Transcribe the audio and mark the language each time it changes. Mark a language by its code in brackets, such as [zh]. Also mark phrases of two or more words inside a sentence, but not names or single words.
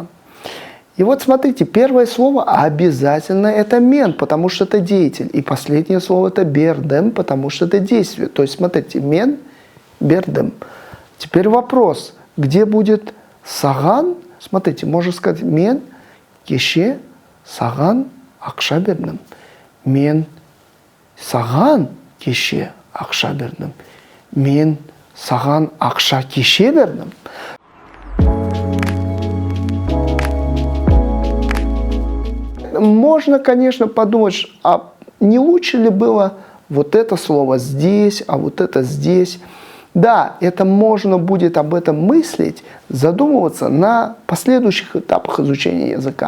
[ru] И вот смотрите, первое слово обязательно это мен, потому что это деятель. И последнее слово это бердем, потому что это действие. То есть смотрите, [tt] мен, бердем. [ru] Теперь вопрос, где будет саган? Смотрите, можно сказать [tt] мен, кеше, саган, акша бердем. Мен, саган, кеше, акша бердем. Мен, саган, акша, кеше бердем. [ru] Можно, конечно, подумать, а не лучше ли было вот это слово здесь, а вот это здесь. Да, это можно будет об этом мыслить, задумываться на последующих этапах изучения языка.